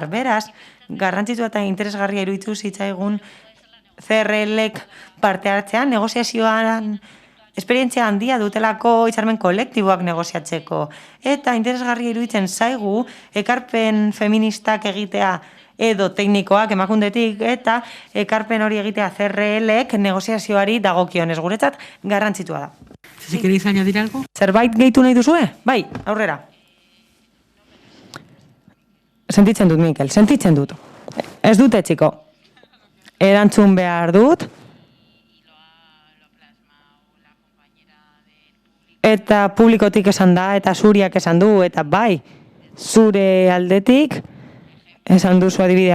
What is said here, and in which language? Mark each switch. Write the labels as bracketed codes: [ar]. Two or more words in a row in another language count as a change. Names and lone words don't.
[eu] Beraz, garrantzitsua eta interesgarria iruditu zitzaigun CRL-ek parte hartzean, negoziazioan esperientzia handia dutelako hitzarmen kolektiboak negoziatzeko. Eta interesgarria iruditzen zaigu ekarpen feministak egitea edo teknikoak emakundetik eta ekarpen hori egitea CRL-ek negoziazioari dagokionez guretzat garrantzitua da. [es] Si queréis añadir algo. [eu] Zerbait gehitu nahi duzue? Bai, aurrera. Sentitzen dut, Mikel, sentitzen dut. Ez dute, txiko. Erantzun behar dut. Eta publikotik esan da, eta zuriak esan du, eta bai, zure aldetik esan duzu adibideak